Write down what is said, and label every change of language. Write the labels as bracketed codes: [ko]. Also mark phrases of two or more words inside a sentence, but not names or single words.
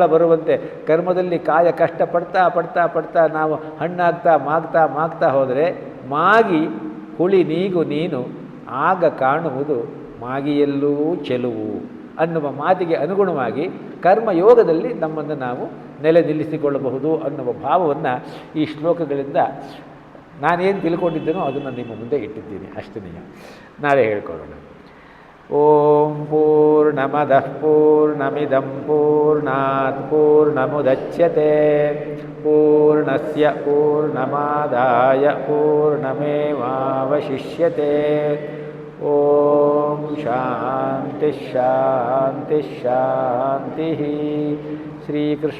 [kn] ಬರುವಂತೆ ಕರ್ಮದಲ್ಲಿ ಕಾಯ ಕಷ್ಟ ಪಡ್ತಾ ಪಡ್ತಾ ಪಡ್ತಾ ನಾವು ಹಣ್ಣಾಗ್ತಾ ಮಾಗ್ತಾ ಮಾಗ್ತಾ ಹೋದರೆ ಮಾಗಿ ಹುಳಿ ನೀಗು ನೀನು ಆಗ ಕಾಣುವುದು ಮಾಗಿಯಲ್ಲೂ ಚೆಲುವು ಅನ್ನುವ ಮಾತಿಗೆ ಅನುಗುಣವಾಗಿ ಕರ್ಮಯೋಗದಲ್ಲಿ ನಮ್ಮನ್ನು ನಾವು ನೆಲೆ ನಿಲ್ಲಿಸಿಕೊಳ್ಳಬಹುದು ಅನ್ನುವ ಭಾವವನ್ನು ಈ ಶ್ಲೋಕಗಳಿಂದ ನಾನೇನು ತಿಳ್ಕೊಂಡಿದ್ದೇನೋ ಅದನ್ನು ನಿಮ್ಮ ಮುಂದೆ ಇಟ್ಟಿದ್ದೀನಿ. ಅಷ್ಟೇ, ನಾಳೆ ಹೇಳ್ಕೊಳ್ಳೋಣ. [sa] ಓಂ ಪೂರ್ಣಮದಃ ಪೂರ್ಣಮಿದಂ ಪೂರ್ಣಾತ್ ಪೂರ್ಣಮುದಚ್ಯತೆ ಪೂರ್ಣಸ್ಯ ಪೂರ್ಣಮಾದಾಯ ಪೂರ್ಣಮೇವಾವಶಿಷ್ಯತೆ. ಓಂ ಶಾಂತಿ ಶಾಂತಿ ಶಾಂತಿ.